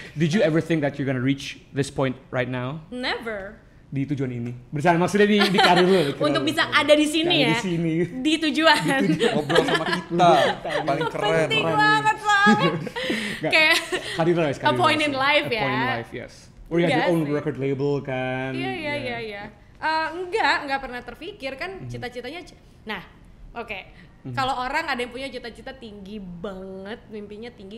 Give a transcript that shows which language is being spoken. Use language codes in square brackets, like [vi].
[en] Did you ever think that you're gonna reach this point right now? Never. [id] Di tujuan ini bersama, maksudnya di karir lu untuk bisa ada di sini ya, di tujuan ngobrol sama kita paling keren, penting banget soalnya kayak karir [en] a point in life ya, a point in life, yes, where you have your own record label kan. [id] Iya. Enggak pernah terpikir kan cita-citanya. Nah Oke. Kalau orang ada yang punya cita-cita tinggi banget, mimpinya tinggi.